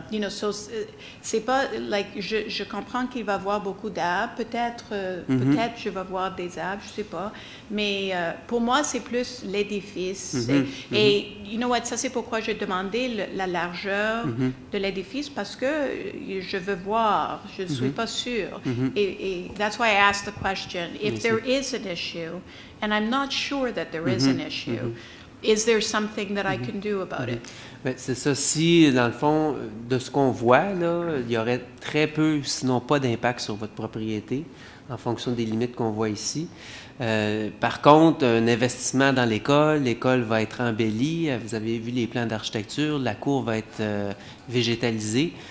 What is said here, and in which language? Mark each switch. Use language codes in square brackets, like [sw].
[fr] So, c'est pas like je comprends qu'il va y avoir beaucoup d'arbres. Peut-être je vais voir des arbres, je sais pas. Mais pour moi, c'est plus l'édifice. Et [en] you know what, [fr] ça c'est pourquoi j'ai demandé la largeur de l'édifice parce que je veux voir. Je ne suis pas sûre. [en] Et that's why I asked the question. If there is an issue, and I'm not sure that there is an issue. Is there something that I can do about it? [fr] Bien, c'est ça. Si, dans le fond, de ce qu'on voit, là, il y aurait très peu, sinon pas d'impact sur votre propriété, en fonction des limites qu'on voit ici. Par contre, un investissement dans l'école va être embellie. Vous avez vu les plans d'architecture, la cour va être végétalisée.